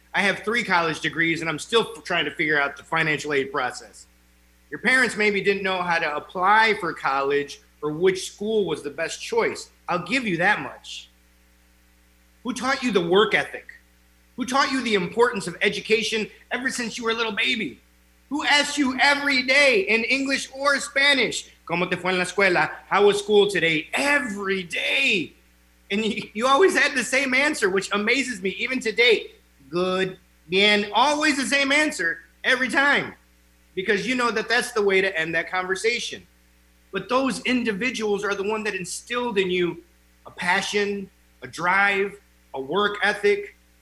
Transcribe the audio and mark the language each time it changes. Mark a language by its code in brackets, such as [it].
[en] I have 3 college degrees and I'm still trying to figure out the financial aid process. Your parents maybe didn't know how to apply for college or which school was the best choice. I'll give you that much. Who taught you the work ethic? Who taught you the importance of education ever since you were a little baby? Who asked you every day in English or Spanish, [es] ¿Cómo te fue en la escuela? [en] How was school today? Every day. And you always had the same answer, which amazes me even to date. Good, [es] bien, [en] always the same answer every time. Because you know that that's the way to end that conversation. But those individuals are the one that instilled in you a passion, a drive, a work ethic.